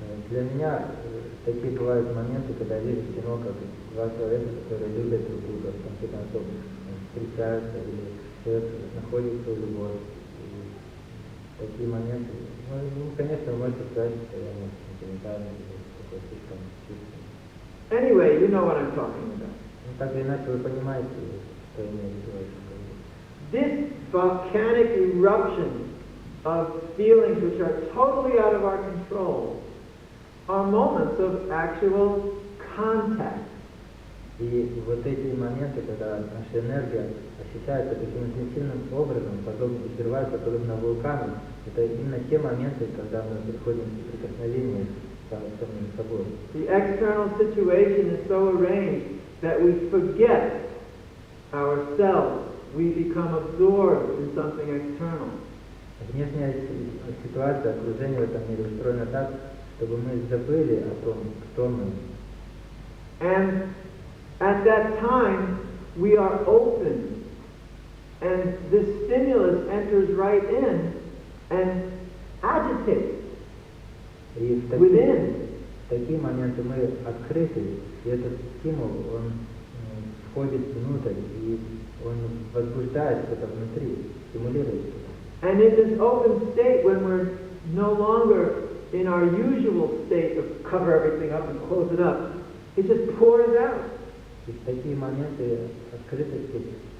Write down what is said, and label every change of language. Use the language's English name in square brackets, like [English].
[Russian] Для меня такие бывают моменты, когда я вижу кино, как два человека, которые любят друг друга, в конце концов встречаются, или человек находит свою любовь. И такие моменты, конечно, вы можете сказать, что я сентиментальный, такой слишком чувственный. [English] Anyway, you know what I'm talking about. [Russian] Так или иначе, вы понимаете, что имеет в виду. [English] This volcanic eruption of feelings which are totally out of our control are moments of actual contact. [Russian] И вот эти моменты, когда наша энергия ощущается таким интенсивным образом, взрывается подобно вулкану, это именно те моменты, когда мы приходим в соприкосновение с самим собой. [English] The external situation is so arranged that we forget ourselves. We become absorbed in something external. [Russian] Внешняя ситуация, окружение в этом мире устроено так, чтобы мы забыли о том, кто мы. [English] And at that time, we are open, and this stimulus enters right in and agitates [Russian] И в такие моменты мы открыты, и этот стимул, он входит внутрь, и он возбуждает что-то внутри, стимулирует что-то. [English] And in this open state, when we're no longer in our usual state of cover everything up and close it up, it just pours out. [Russian] И в такие моменты открытости